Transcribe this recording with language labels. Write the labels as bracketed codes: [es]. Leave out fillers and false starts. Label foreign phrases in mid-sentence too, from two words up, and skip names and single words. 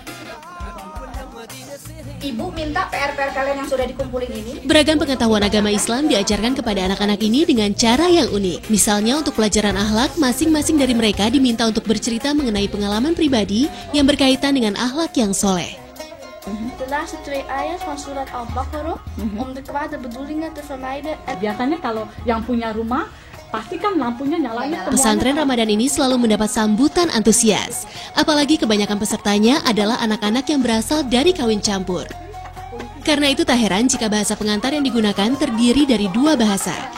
[id] Ibu minta PR-PR kalian yang sudah dikumpulin ini. Beragam pengetahuan agama Islam diajarkan kepada anak-anak ini dengan cara yang unik. Misalnya untuk pelajaran akhlak, masing-masing dari mereka diminta untuk bercerita mengenai pengalaman pribadi yang berkaitan dengan akhlak yang soleh. [nl] De laatste 2 ayat van surat Al-Baqarah om de kwade bedoelingen te vermijden. [id] Biasanya kalau yang punya rumah pastikan lampunya nyalanya. Pesantren Ramadan ini selalu mendapat sambutan antusias. Apalagi kebanyakan pesertanya adalah anak-anak yang berasal dari kawin campur. Karena itu tak heran jika bahasa pengantar yang digunakan terdiri dari 2 bahasa.